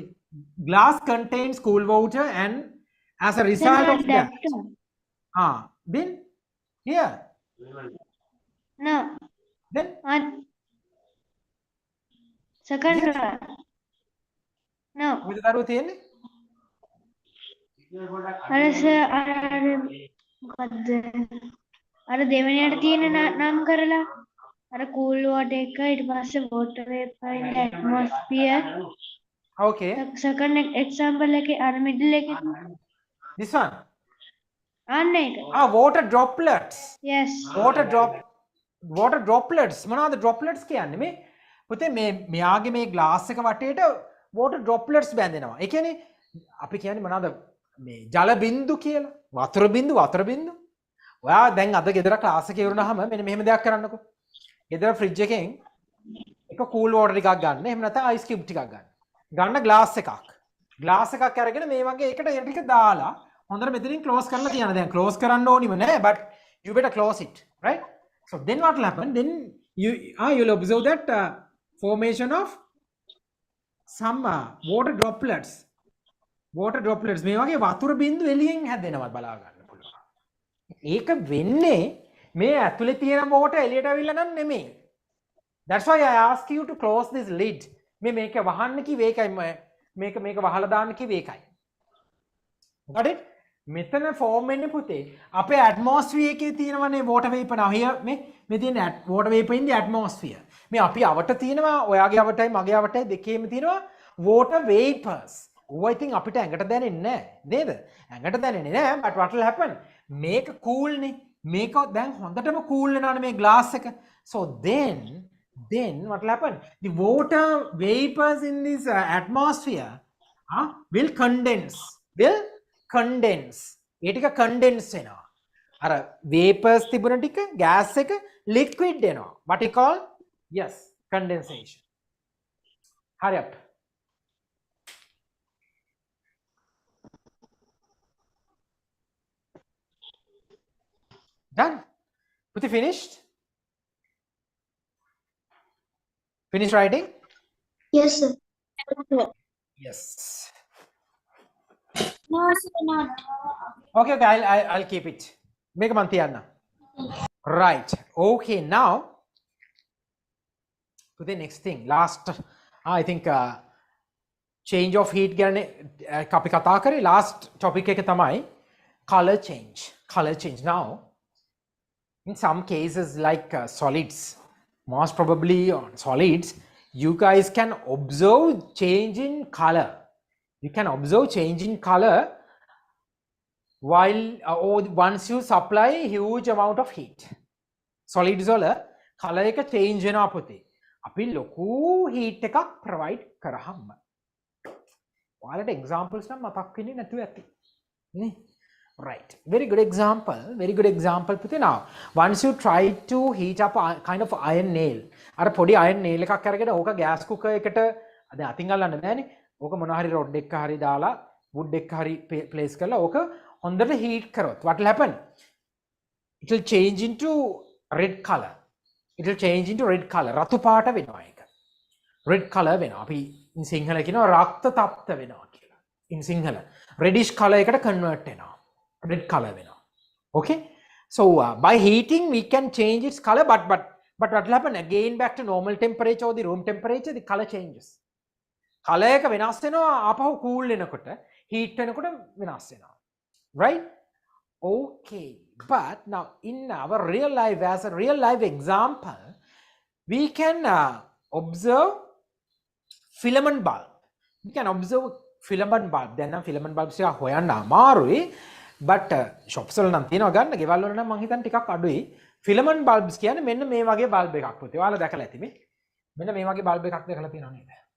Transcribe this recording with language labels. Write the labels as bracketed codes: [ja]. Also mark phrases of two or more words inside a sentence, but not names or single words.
[en] glass contains cool water, and as a Then result not of that that, one. then here, No. then On second yes. one. No. With that තියෙන්නේ? [si] අර සර් අර මොකද්ද? අර දෙවෙනියට තියෙන නම් කරලා අර [en] cool water [si] එක ඊට පස්සේ [en] water vapor in the atmosphere. Okay, Second example [si] එකේ අර middle එකේ [en] this one. [si] අන්න ඒක. [en] Water droplets. Yes. water droplets. [si] මොනවද droplets කියන්නේ? මේ පුතේ මෙයාගේ මේ glass එක වටේට [en] water droplets [si] බැඳෙනවා. ඒ කියන්නේ අපි කියන්නේ මොනවද මේ ජල බින්දු කියලා. වතුර බින්දු. ඔයා දැන් අද ගෙදර ක්ලාස් එකේ ඉවරනහම මෙන්න මෙහෙම දෙයක් කරන්නකෝ. ගෙදර ෆ්‍රිජ් එකෙන් එක [en] cool water [si] ටිකක් ගන්න. එහෙම නැත්නම් [en] ice cube [si] ටිකක් ගන්න. ගන්න glass එකක්. glass එකක් අරගෙන මේ වගේ එකට ඒ ටික දාලා හොඳට මෙතනින් close කරලා තියන්න. දැන් close කරන්න ඕනිම නෑ, [en] but you better close it, right? So then what will happen? Then you'll observe that formation of some water droplets. [si] මේ වගේ වතුර බින්දු එළියෙන් හැදෙනවා බලා ගන්න පුළුවන්. ඒක වෙන්නේ මේ ඇතුලේ තියෙන water එළියට අවිල්ලා නම් නෙමෙයි. [en] That's why I ask you to close this lid. [si] මේක වහන්න කිව්වේ ඒකයි. මේක වහලා දාන්න කිව්වේ ඒකයි. [en] Got it? [si] මෙතන ෆෝම් වෙන්නේ පුතේ අපේ ඇට්මොස්ෆියර් එකේ තියෙනවනේ [en] water vapor. now here [si] මේ තියෙන [en] water vapor in the atmosphere. [si] මේ අපි අවට තියෙනවා, ඔයාගේ අවටයි මගේ අවටයි දෙකේම තියෙනවා [en] water vapors. [si] ඕවා ඉතින් අපිට ඇඟට දැනෙන්නේ නැහැ නේද? ඇඟට දැනෙන්නේ නැහැ, [en] but what will happen? [si] මේක cool නේ. මේක දැන් හොඳටම cool වෙනවානේ මේ glass එක. [en] So then what will happen? The water vapors in this atmosphere will condense. [si] ඒ ටික condense වෙනවා. අර vapors තිබුණ ටික gas එක liquid වෙනවා. [en] What you call? Yes, condensation. Hurry up. Done? Put it finished? Finish writing? Yes, sir. Yes. No, sir, not. Okay, I'll keep it. Make a mantiana. Right. Okay, now to the next thing. Last, I think change of heat [si] අපි කතා කරේ [en] last topic [si] එක තමයි [en] color change. Now in some cases like solids, most probably on solids, you guys can observe change in color. You can observe change in color while or once you supply huge amount of heat. [si] Solids වල color එක change වෙනවා පුතේ. අපි ලොකු heat එකක් provide කරාම. ඔයාලට examples නම් මතක් වෙන්නේ නැතුව ඇති. නේ? [en] Right. Very good example පුතේ. Now once you try to heat up a kind of iron nail. [si] අර පොඩි [en] iron nail [si] එකක් අරගෙන ඕක [en] gas cooker [si] එකට දැන් අතින් අල්ලන්න බෑනේ. ඕක මොනවා හරි rod එකක් හරි දාලා wood එකක් හරි place කරලා ඕක හොඳට heat කරොත් [en] what will happen? It will change into red color. [si] රතු පාට වෙනවා ඒක. [en] red color [si] වෙනවා. අපි in සිංහල කියනවා රක්ත තප්ත වෙනවා කියලා. in සිංහල [en] reddish color [si] එකට convert වෙනවා. [en] red color [si] වෙනවා. [en] Okay? So by heating we can change its color, but what will happen? Again back to normal temperature or the room temperature, the color changes. [si] Color එක වෙනස් වෙනවා ආපහු cool වෙනකොට, heat වෙනකොට වෙනස් වෙනවා. [en] Right? Okay. But now in our real life, as a real life example, we can observe filament bulb. We can observe filament bulb. [si] දැන් නම් [en] filament bulbs [si] එක හොයන්න අමාරුයි. [en] But shops [si] වල නම් තියෙනවා ගන්න. ගෙවල් වල නම් මං හිතන්නේ ටිකක් අඩුයි. [en] Filament bulbs [si] කියන්නේ මෙන්න මේ වගේ bulb එකක් පුතේ. ඔයාලා දැකලා ඇති මේ. මෙන්න මේ වගේ bulb එකක් දැකලා තියෙනව නේද?